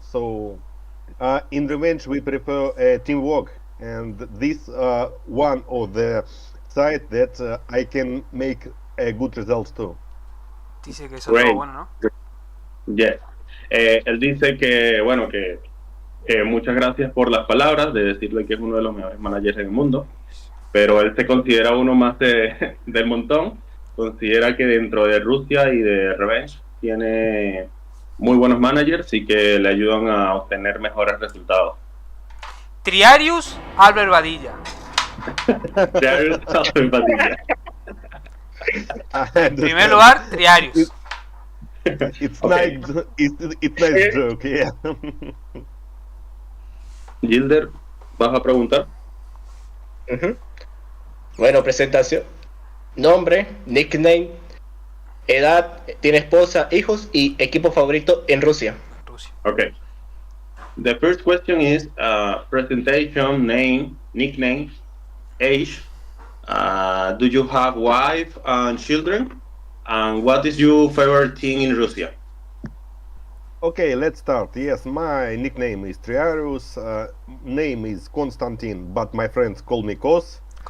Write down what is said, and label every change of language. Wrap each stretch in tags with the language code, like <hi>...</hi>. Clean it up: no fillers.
<en>So in Revenge we prefer teamwork, and this one of the side that I can make a good result too.</en> <es>Dice que eso</es> <en>Great.</en> <es>todo bueno, ¿no?</es> <en>Yes.</en> <es>Él dice que, bueno, que muchas gracias por las palabras, de decirle que es uno de los mejores managers del mundo, pero él se considera uno más del montón. Considera que dentro de Rusia y de Revenge tiene muy buenos managers y que le ayudan a obtener mejores resultados. Triarius Albert Badilla. Triarius Albert Badilla. En primer lugar, Triarius.</es> <en>It's Okay. it's nice joke, yeah.</en> <es>Gilder, ¿vas a preguntar? Ujú. Bueno, presentación. Nombre, nickname, edad, tiene esposa, hijos y equipo favorito en Rusia. Rusia.</es> <en>Okay. The first question is presentation, name, nickname, age. Do you have wife and children? And what is your favorite team in Russia? Okay, let's start. Yes, my nickname is Triarius. Name is Konstantin, but my friends call me Kos.</en>